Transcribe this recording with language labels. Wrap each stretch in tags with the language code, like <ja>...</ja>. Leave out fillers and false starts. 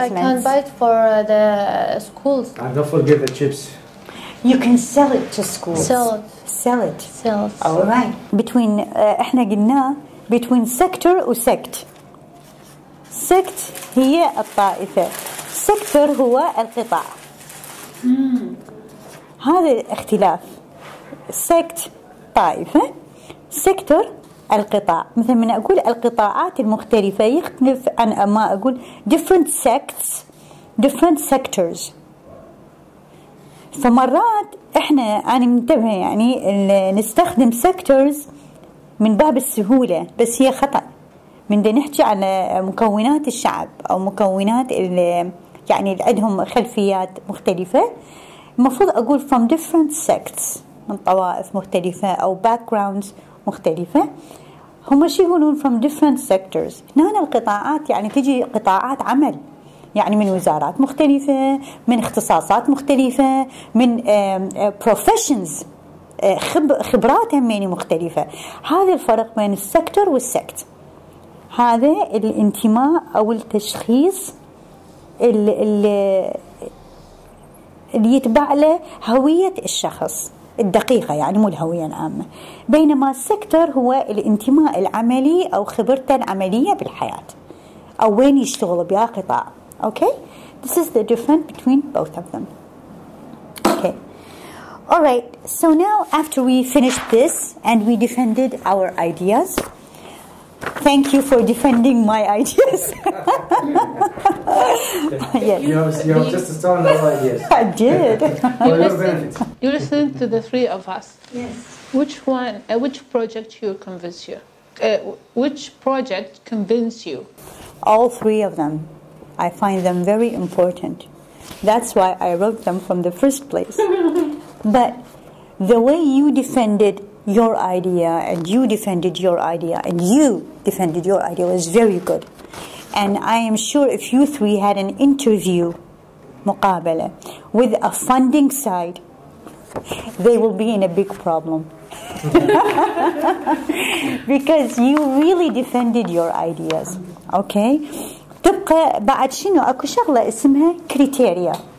<en>I can buy it for the schools. And don't forget the chips. You can sell it to schools. Sell it. All right.</en> <ar>Between احنا قلنا between sector و sect. sect هي الطائفة. sector هو القطاع. هذا اختلاف. sect طائفة. sector القطاع. مثل من أقول القطاعات المختلفة يختلف عن ما أقول</ar> <en>different sects, different sectors.</en> <ar>فمرات أنا منتبه يعني نستخدم sectors من باب السهولة, بس هي خطأ. من دا نحكي على مكونات الشعب أو مكونات يعني اللي عندهم خلفيات مختلفة, المفروض أقول</ar> <en>from different sects,</en> <ar>من طوائف مختلفة أو backgrounds مختلفة. هم شو يقولون</ar> <en>from different sectors.</en> <ar>هنا القطاعات يعني تجي قطاعات عمل, يعني من وزارات مختلفة, من اختصاصات مختلفة, من professions, خبرات هميني مختلفة. هذا الفرق بين السكتور والسكت. هذا الانتماء أو التشخيص اللي يتبع له هوية الشخص الدقيقة, يعني مو الهوية العامة. بينما السكتور هو الانتماء العملي أو خبرته العملية بالحياة, أو وين يشتغل بها قطاع.</ar> <en>Okay, this is the difference between both of them. Okay, all right. So now after we finished this and we defended our ideas, thank you for defending my ideas. Yes. You have just started our ideas. I did. You listened to the three of us. Yes. Which project convinced you? Which project convinced you? All three of them. I find them very important. That's why I wrote them from the first place. But the way you defended your idea and you defended your idea and you defended your idea was very good. And I am sure if you three had an interview, مقابلة, with a funding side, they will be in a big problem. Because you really defended your ideas. Okay?</en> <ar>تبقى بعد شنو اكو شغلة اسمها كريتيريا.</ar>